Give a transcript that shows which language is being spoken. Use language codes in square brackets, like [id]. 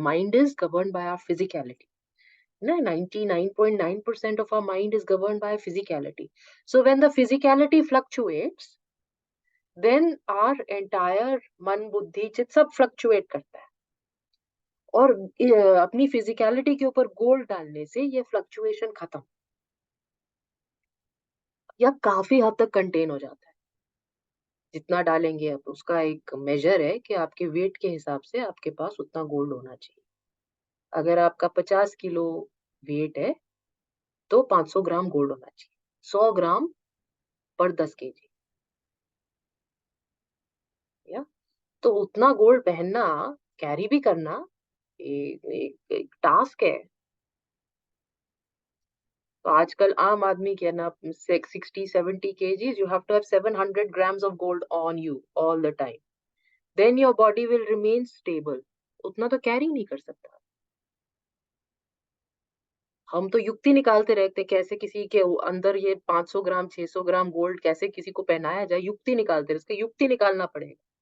[en] Mind is govern by our physicality ना, 99.9% of our mind is governed by physicality. So when the physicality fluctuates, then our entire [hi] मन बुद्धि चित्त सब fluctuate करता है। और अपनी फिजिकलिटी के ऊपर गोल्ड डालने से ये फ्लक्चुएशन खत्म या काफी हद तक कंटेन हो जाता है। जितना डालेंगे अब उसका एक मेजर है कि आपके वेट के हिसाब से आपके पास उतना गोल्ड होना चाहिए। अगर आपका 50 किलो वेट है तो 500 ग्राम गोल्ड होना चाहिए, 100 ग्राम पर 10 kg। या तो उतना गोल्ड पहनना, कैरी भी करना एक टास्क है। तो आजकल आम आदमी के ना [en] 60-70 kgs, you have to have 700 grams of gold on you all the time, then your body will remain stable। [hi] उतना तो कैरी नहीं कर सकता। हम तो युक्ति निकालते रहते कैसे किसी के अंदर ये 500 ग्राम 600 ग्राम गोल्ड कैसे किसी को पहनाया जाए, युक्ति निकालते रहे, इसका युक्ति निकालना पड़ेगा।